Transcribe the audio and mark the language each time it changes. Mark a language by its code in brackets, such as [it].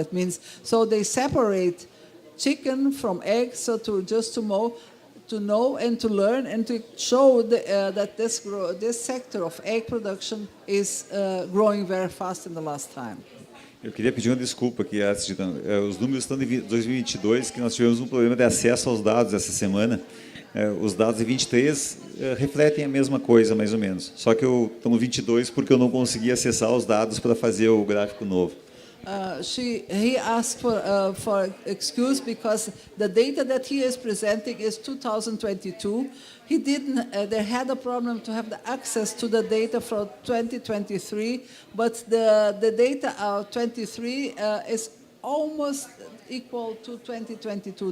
[en] That means, so they separate chicken from eggs, so to know and to learn and to show that this sector of egg production is growing very fast in the last time. [pt] Eu queria pedir uma desculpa aqui, os números estão de 2022, que nós tivemos um problema de acesso aos dados essa semana. Os dados de 23 refletem a mesma coisa, mais ou menos. Só que eu estou no 22 porque eu não consegui acessar os dados para fazer o gráfico novo. [en] He asked for excuse because the data that he is presenting is 2022. He didn't. They had a problem to have the access to the data for 2023, but the data of 23 is almost equal to 2022.